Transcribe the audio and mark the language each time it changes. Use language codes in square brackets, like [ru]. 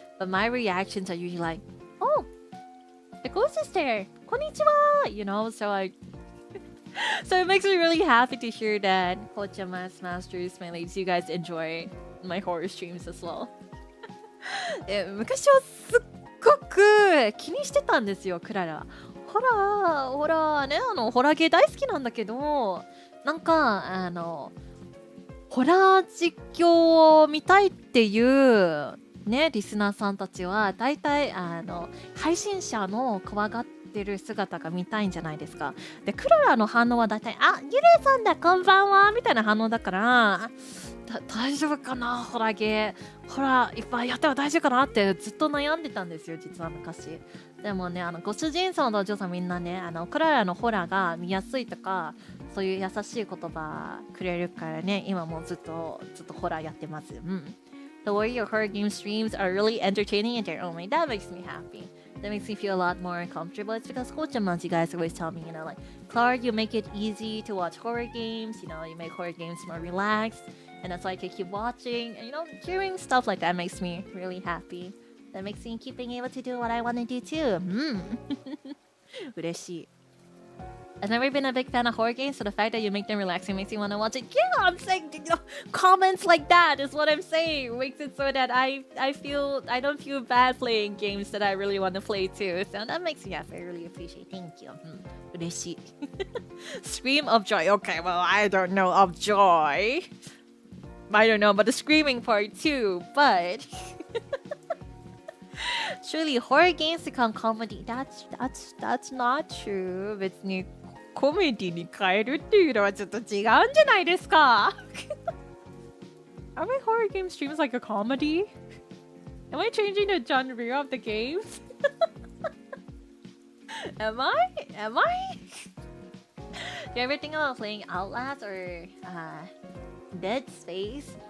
[en] But my reactions are usually like, oh, the ghost is there. Konnichiwa! So it makes me really happy to hear that Cochama, Masters, my ladies, you guys enjoy my horror streams as well. [ja] 昔はすっごくく気にしてたんですよ、クララ。ホラーね、ホラー系大好きなんだけど、なんかホラー実況を見たいっていうね、リスナーさんたちは大体配信者の怖がってる姿が見たいんじゃないですか。で、クララの反応は大体「あ、ゆれさんだ、こんばんは」みたいな反応だから、大丈夫かな、ホラゲーホラーいっぱいやったら大丈夫かなってずっと悩んでたんですよ、実は昔。でもね、ご主人様とお嬢さんみんなね、クララのホラーが見やすいとか、そういう優しい言葉くれるからね、今もずっとホラーやってます。うん。 [en] The way your horror game streams are really entertaining in their own way. That makes me happy. That makes me feel a lot more comfortable. It's because Cochama, you guys always tell me, you know, like, Klara, you make it easy to watch horror games. You know, you make horror games more relaxed. And that's why I can keep watching. And, you know, hearing stuff like that makes me really happy. That makes me keep being able to do what I want to do too. [ja] 嬉しい。 [en] I've never been a big fan of horror games, so the fact that you make them relaxing makes me want to watch it. Yeah, I'm saying, you know, comments like that is what I'm saying. Makes it so that I don't feel bad playing games that I really want to play too. So that makes me happy. I really appreciate it. Thank you. [ja] 嬉しい。 [en] Scream of joy. Okay, well, I don't know of joy. I don't know about the screaming part too, but surely horror games become comedy. That's not true. [ja] 別にコメディに変えるっていうのはちょっと違うんじゃないですか。 [en] Are my horror game streams like a comedy? Am I changing the genre of the games? Am I? Do you ever think about playing Outlast or Dead Space?